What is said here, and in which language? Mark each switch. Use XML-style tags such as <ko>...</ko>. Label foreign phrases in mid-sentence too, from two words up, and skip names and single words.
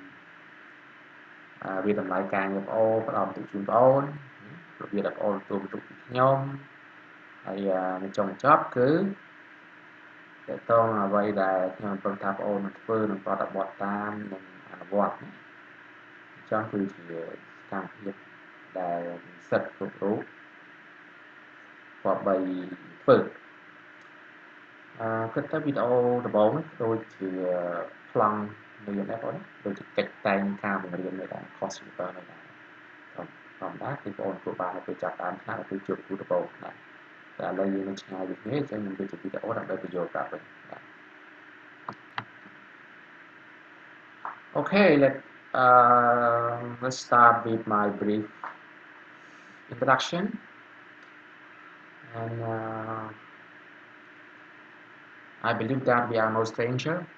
<km>វាតម្លៃការងារបងប្អូនផ្ដល់បន្ទុកជូនបងប្អូនរបៀបដែលបងប្អូនទទួលបន្ទុកពីខ្ញុំហើយចុងបញ្ចប់គឺតើតើអ្វីដែលខ្ញុំពឹងថាបងប្អូននឹងធ្វើនឹងប្រតិបត្តិតាមនិងអនុវត្តចង់គឺជាសកម្មភាពដែលនិស្សិតគ្រប់រូបគប្បីធ្វើ គិតទៅវីដេអូដំបូងនេះដូចជាប្លង់រៀនដែរបងដូចជាកិច្ចតែងការបង្រៀននៅតាម</km> <en>course tutor</en> <km>នៅដែរធម្មតាគឺបងប្អូនធ្វើបាននៅពេលចាប់តាមថ្នាក់ឬជួបគ្រូដំបូងថ្នាក់តែឥឡូវយើងនឹងឆ្ងាយពីគ្នាអញ្ចឹងខ្ញុំធ្វើជាវីដេអូដើម្បីបញ្យល់ប្រាប់វិញ</km> <en>Okay, let's start with my brief introduction. And I believe that we are no stranger.</en>